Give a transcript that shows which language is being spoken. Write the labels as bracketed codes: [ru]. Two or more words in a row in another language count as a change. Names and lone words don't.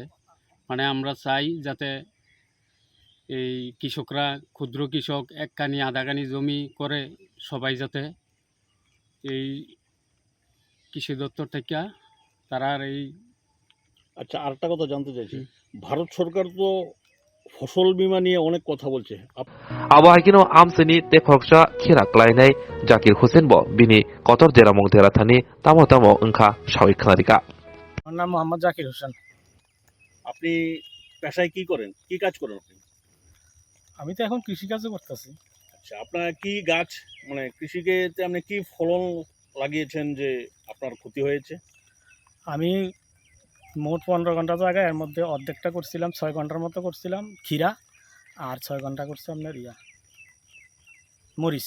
[bn] মানে আমরা চাই যাতে এই কৃষকরা, ক্ষুদ্র কৃষক, এক কানি আধা কানি জমি করে সবাই যাতে এই কৃষি দপ্তর থেকে তারা এই। আচ্ছা, আরেকটা কথা জানতে চাইছি, ভারত সরকার তো ফসল বীমা নিয়ে অনেক কথা বলছে। [trp] Abahakino amsini te phoksa khira klainai Zakir Hussein bo bini kotor jeramong derathani tamo tamo engkha shawi khanarika. [bn] আমার নাম মোহাম্মদ জাকির হোসেন। আপনি পেশায় কি করেন, কি কাজ করেন আপনি? আমি তো এখন কৃষিকাজও করতেছি। আচ্ছা, আপনার কি গাছ, মানে কৃষিতে আপনি কি ফলন লাগিয়েছেন যে আপনার ক্ষতি হয়েছে? আমি মোট 15 ঘন্টা জায়গায় এর মধ্যে অর্ধেকটা করছিলাম, 6 ঘন্টার মতো করছিলাম ক্ষীরা, আর 6 ঘন্টা করছি আপনার মরিচ।